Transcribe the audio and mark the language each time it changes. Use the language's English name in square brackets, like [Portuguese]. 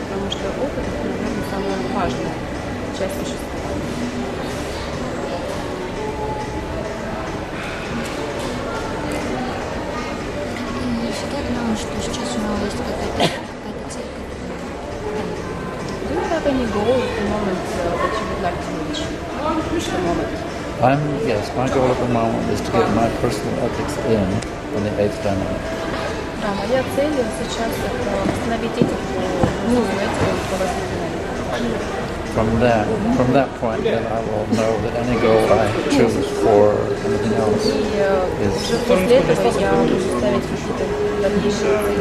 [Russian] Потому что опыт — это, наверное, самая важная часть существования. И всегда думала, что сейчас у него есть какая-то цель. [English] Do you have any goal at the moment that you would like to reach? At the moment? Yes, my goal at the moment is to get my personal ethics in the eighth dynamic. [Russian] Да, моя цель сейчас — это восстановить этику, нужную этику по восстановлению. [English] From that point, then I will know that any goal I choose for anything else [Russian] И [English] is. [Russian] уже после этого я буду ставить какие-то дальнейшие